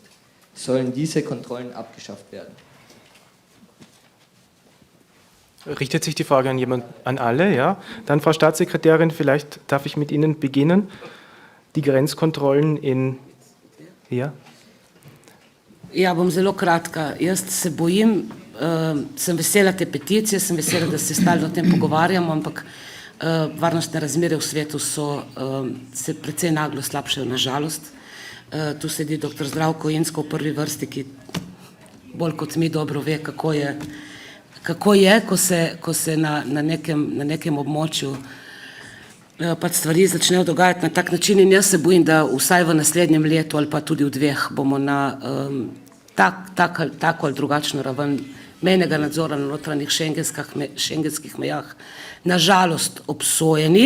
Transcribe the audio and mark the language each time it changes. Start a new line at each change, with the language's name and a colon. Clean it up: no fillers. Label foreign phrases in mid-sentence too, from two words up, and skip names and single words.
German: Sollen diese Kontrollen abgeschafft werden? Richtet sich die Frage an alle, ja? Dann, Frau Staatssekretärin, vielleicht darf ich mit Ihnen beginnen. Die Grenzkontrollen in... Ja?
Slovenian: Ja, bom zelo kratka. Jaz se bojim, sem vesela te peticije, sem vesela, da se stalno o tem pogovarjamo, ampak varnostne razmere v svetu se precej naglo slabšajo, nažalost. Tu sedi dr. Zdravko Insko v prvi vrsti, ki bolj kot mi dobro ve, kako je, ko se na nekem območju pač stvari začnejo dogajati na tak način in jaz se bojim, da vsaj v naslednjem letu ali pa tudi v dveh bomo na tako ali drugačno raven mejnega nadzora na notranjih šengenskih mejah nažalost obsojeni.